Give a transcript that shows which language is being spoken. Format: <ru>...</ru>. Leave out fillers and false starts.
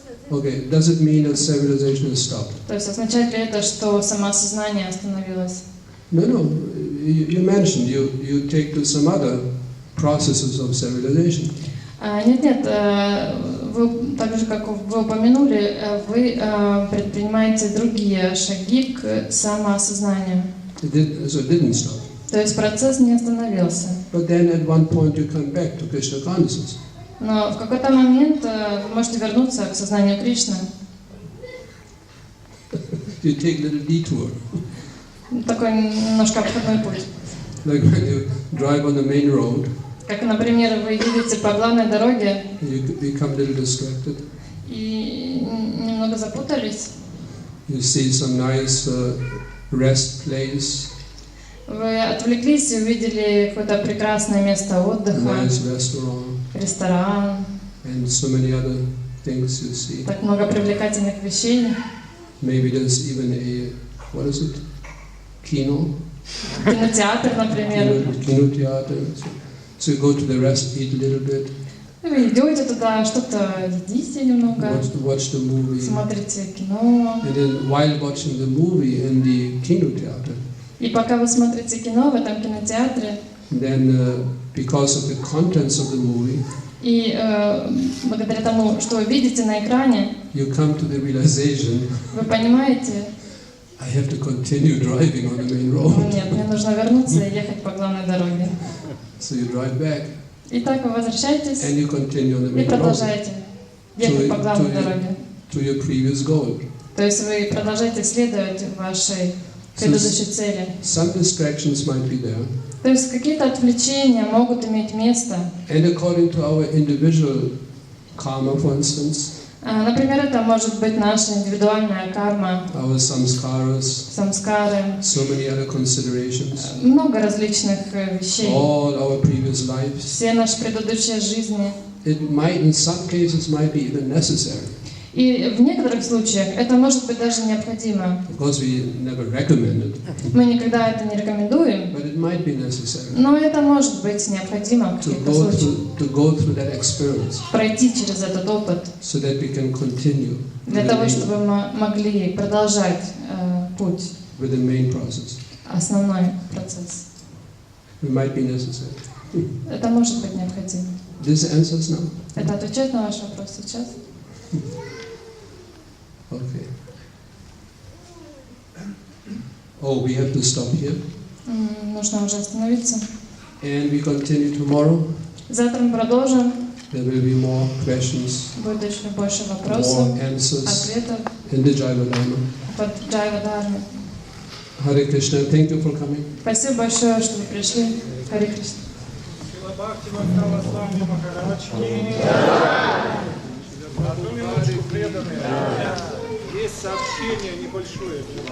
<en>Okay, does it mean that self-realization is stopped?</en> <ru>То есть означает ли это, что самоосознание остановилось?</ru> <en>No. You mentioned you take to some other processes of self-realization.</en> <ru>Нет, вы, так же, как вы упомянули, вы предпринимаете другие шаги к самоосознанию.</ru> <en>So it didn't stop.</en> <ru>То есть процесс не остановился.</ru> <en>But then at one point you come back to Krishna consciousness.</en> <ru>Но в какой-то момент вы можете вернуться к сознанию Кришны.</ru> <en>You take a little detour.</en> <ru>Такой немножко обходной путь.</ru> <en>Like when you drive on the main road.</en> <ru>Как, например, вы едете по главной дороге.</ru> <en>You become a little distracted.</en> <ru>И немного запутались.</ru> <en>You see some nice rest place.</en> <ru>Вы отвлеклись и увидели какое-то прекрасное место отдыха.</ru> <en>Nice restaurant.</en> <ru>Ресторан.</ru> <en>And so many other things you see.</en> <ru>Так много привлекательных вещей.</ru> <en>Maybe there's even what is it?</en> <ru>Kino. Кинотеатр, например. Кинотеатр.</ru> <en>So you go to the rest, eat a little bit.</en> <ru>Вы идете туда, что-то едите немного.</ru> <en>Watch the movie.</en> <ru>Смотрите кино.</ru> <en>And then while watching the movie in the кинотеатр.</en> <ru>И пока вы смотрите кино в этом кинотеатре.</ru> <en>Then because of the contents of the movie.</en> <ru>И благодаря тому, что вы видите на экране,</ru> <en>you come to the realization,</en> <ru>вы понимаете,</ru> <en>I have to continue driving on the main road.</en> <ru>Нет, мне нужно вернуться и ехать по главной дороге.</ru> <en>So you drive back.</en> <ru>И так вы возвращаетесь</ru> <en>and you continue on the main</en> <ru>и продолжаете ехать по главной дороге.</ru> <en>To your previous goal.</en> <ru>То есть вы продолжаете следовать вашей предыдущей цели.</ru> <en>Some distractions might be there.</en> <ru>То есть какие-то отвлечения могут иметь место.</ru> <en>And according to our individual karma, for instance,</en> <ru>например, это может быть наша индивидуальная карма,</ru> <en>our samskaras,</en> <ru>самскары,</ru> <en>so many other considerations,</en> <ru>много различных вещей,</ru> <en>all our previous lives.</en> <ru>Все наши предыдущие жизни.</ru> <en>It might, in some cases, might be even necessary.</en> <ru>И в некоторых случаях это может быть даже необходимо.</ru> <en>Of course, we never recommend it,</en> <ru>Мы никогда это не рекомендуем,</ru> <en>but it might be necessary</en> <ru>но это может быть необходимо в</ru> <en>to</en> <ru>каких-то случаях.</ru> <en>go through that experience</en> <ru>Пройти через этот опыт</ru> <en>so that we can continue</en> <ru>для</ru> <en>with</en> <ru>того,</ru> <en>the</en> <ru>чтобы мы могли продолжать путь,</ru> <en>main process.</en> <ru>основной процесс.</ru> <en>It might be necessary.</en> <ru>Это может быть необходимо.</ru> <en>This answers now.</en> <ru>Это отвечает на ваш вопрос сейчас?</ru> <en>Okay. Oh, we have to stop here.</en> <ru>Нужно уже остановиться.</ru> <en>And we continue tomorrow.</en> <ru>Завтра мы продолжим.</ru> <en>There will be more questions,</en> <ru>Будет еще больше</ru> <en>more</en> <ru>вопросов,</ru> <en>answers</en> <ru>ответов</ru> <en>in the Jaiva Dharma.</en> <ru>под Джайва Дхармой.</ru> <en>Hare Krishna, thank you for coming.</en> <ru>Спасибо большое, что вы пришли. Харе Кришна. Бхактивайбхава Свами Махарадж. Одну минуточку, преданные. Есть сообщение небольшое.</ru>